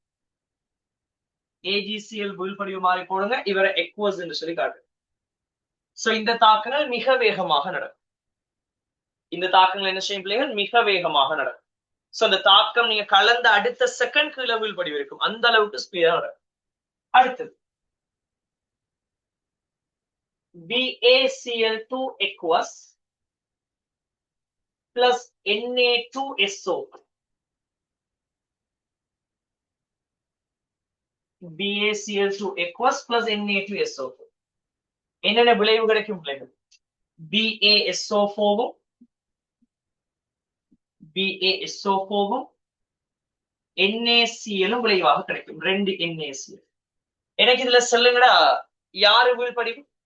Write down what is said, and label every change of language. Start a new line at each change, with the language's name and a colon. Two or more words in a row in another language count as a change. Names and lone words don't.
Tamil: AgCl வீழ்படிவு மாதிரி போடுங்க. இவரை எக்வஸ் என்று சொல்லி காட்டுங்க. சோ இந்த தாக்கங்கள் மிக வேகமாக நடக்கும். இந்த தாக்கங்கள் என்ன செய்யும் பிள்ளைகள்? மிக வேகமாக நடக்கும். சோ அந்த தாக்கம் நீங்க கலந்த அடுத்த செகண்ட் கீழே வீழ்படிவு இருக்கும். அந்த அளவுக்கு ஸ்பீடா நடக்கும். அடுத்தது BaCl2
English: aqueous plus
Tamil: Na2SO.
English: BaCl2 aqueous plus Na2SO.
Tamil: என்னென்ன விளைவு கிடைக்கும் பிள்ளைகள்? BaSO4வும் NaCl விளைவாக கிடைக்கும். 2 NaCl. எனக்கு இதுல சொல்லுங்கடா, யாரு வீழ்படிவு?